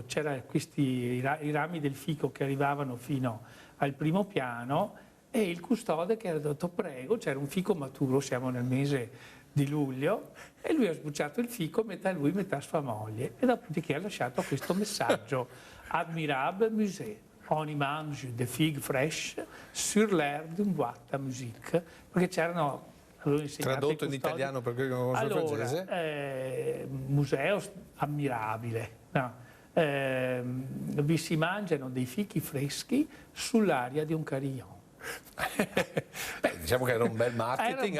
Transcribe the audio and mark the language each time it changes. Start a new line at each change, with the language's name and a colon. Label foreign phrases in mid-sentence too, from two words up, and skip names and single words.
Italian: C'erano i rami del fico che arrivavano fino al primo piano, e il custode che era detto: prego, c'era un fico maturo, siamo nel mese di luglio, e lui ha sbucciato il fico, metà lui, metà sua moglie, e dopodiché ha lasciato questo messaggio:
French: Admirable Musée, on y mange des figues fraîches sur l'air d'une boîte à musique,
Italian: perché c'erano. Tradotto in italiano per quelli che non conoscono il francese. Museo ammirabile. No. Vi si mangiano dei fichi freschi sull'aria di un carillon. Diciamo che era un bel marketing.